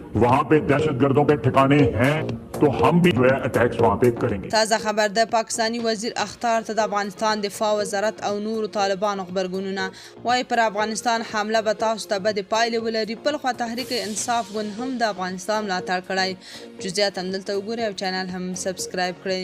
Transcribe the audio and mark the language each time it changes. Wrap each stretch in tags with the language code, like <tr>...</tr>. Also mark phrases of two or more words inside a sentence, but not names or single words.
<ur>وہاں پے دہشتگردوں کے ٹھکانے ہیں تو ہم بھی جو ہے اٹیکس وہاں پے کریں گے.</ur> <ps>تازه خبر د پاکستانی وزیر اخطار ته د افغانستان دفاع وزارت او نورو طالبانو خبرګونونه وایي پر افغانستان حمله به تاسو ته بدې پایلې ولري. بل خوا تحریک انصاف ګوند هم د افغانستان ملاتړ کړی. جزئیات همدلته وګورئ او چینل هم سبسکرایب کړئ.</ps>